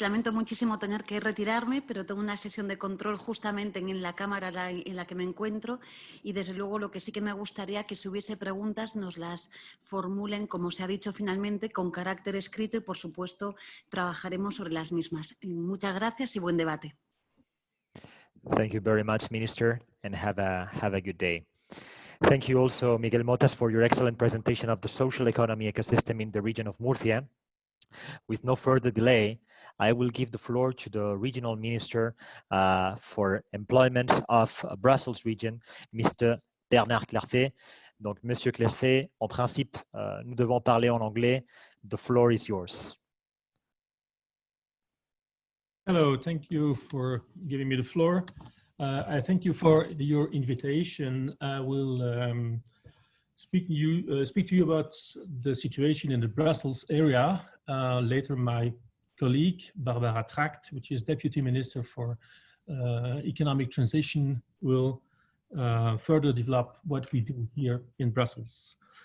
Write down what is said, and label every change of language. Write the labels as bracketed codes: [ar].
[es] Lamento muchísimo tener que retirarme, pero tengo una sesión de control justamente en la cámara en la que me encuentro y, desde luego, lo que sí que me gustaría que, si hubiese preguntas, nos las formulen, como se ha dicho finalmente, con carácter escrito y, por supuesto, trabajaremos sobre las mismas. Muchas gracias y buen debate. [en] Thank you very much, Minister, and have a good day. Thank you also, Miguel Motas, for your excellent presentation of the social economy ecosystem in the region of Murcia. With no further delay, I will give the floor to the Regional Minister for Employment of Brussels Region, Mr. Bernard Clerfay. [fr] Donc, Monsieur Clerfay, en principe, nous devons parler en anglais. [en] The floor is yours. Hello, thank you for giving me the floor. I thank you for your invitation. I will speak to you about the situation in the Brussels area. Later, my colleague, Barbara Tracht, which is Deputy Minister for Economic Transition, will further develop what we do here in Brussels.